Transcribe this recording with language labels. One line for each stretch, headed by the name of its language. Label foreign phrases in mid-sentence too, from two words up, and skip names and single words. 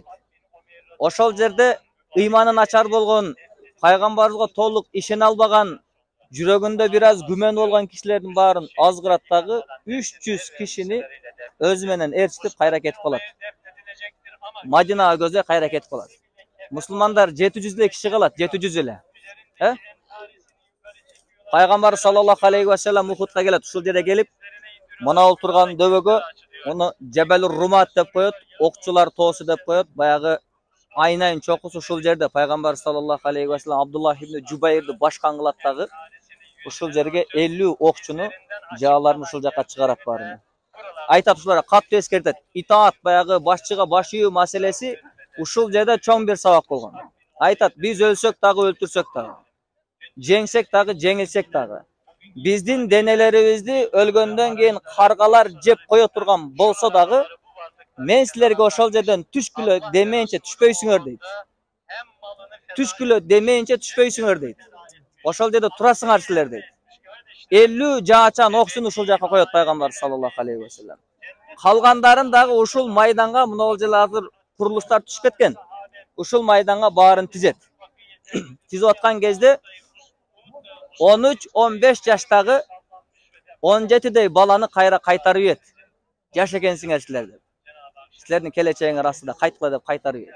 Kyrgyz: Ошол жерде ыйманы начар болгон, пайгамбарыбызга толук ишене албаган, жүрөгүндө biraz күмөн болгон кишилердин баарын азгыраттагы 300 кишини өзү менен ээрчитип кайра кетип калат. Мадинага көздөй кайра кетип калат. Мусулмандар 700 эле киши калат, 700 эле. Пайгамбар
Arabic: صلى الله عليه وسلم
Kyrgyz: Ухудка келет, ушул жерде келип, мына турган дөбөгө onu Cebelur Rumat деп коет, окчулар тоосу деп коет. Баягы айнайын чокусу ушул жерде пайгамбар
Arabic: صلى الله عليه وسلم
Kyrgyz: Абдуллах ибн Жубайрды башкан кылат дагы. Ушул жерге 50 окчуну жааларын ушул жака чыгарат баарына. Айтат ушуларга катты эскертет. Итаат баягы башчыга баш ийүү маселеси ушул жерде чоң бир сабак болгон. Айтат, биз өлсөк дагы, өлтүрсөк дагы, жеңсек дагы, жеңилсек дагы, биздин денелерибизди өлгөндөн кийин каргалар жеп кое турган болсо дагы, мен силерге ошол жерден түшкүлө демейинче түшпөйсүңөр дейт. Түшкүлө демейинче түшпөйсүңөр дейт. Ошол жерде турасыңар силер дейт. 50 жаачан оксун ушул жака коет пайгамбар
Arabic: صلى الله عليه وسلم.
Kyrgyz: Калгандарын дагы ушул майданга, мына жерде азыр курулуштар түшүп кеткен. Ушул майданга баарын тизет. Тизип аткан кезде 13-15 жаштагы 17дей баланы кайра кайтарып ет. Жаш экенсиңер силер деп. Силердин келечегиңер астында кайткыла деп кайтарып ет.